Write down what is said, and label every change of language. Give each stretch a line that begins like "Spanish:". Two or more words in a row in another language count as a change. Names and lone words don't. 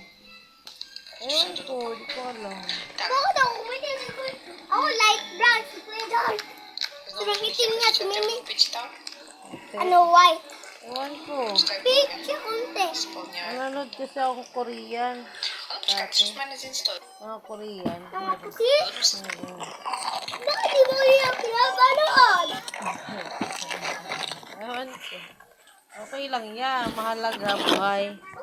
Filipino: Ewan ko, di ko alam. Bakit ako pumuti? Ako light brown, si Kuya Dark. Sobrang itim niya, si Mimi.
Ukrainian: Почитав?
Filipino: Ano, white. Ewan ko. Pink siya konti.
Ukrainian: Сповняю.
Filipino: Nanonood kasi akong Korean.
Ukrainian: А ну почекай, що ж в мене з інстою?
Filipino: Mga Korean. Mga puti? Mm. Bakit di mo iya pinapanood? Ewan ko. Okay lang yan. Mahalaga buhay.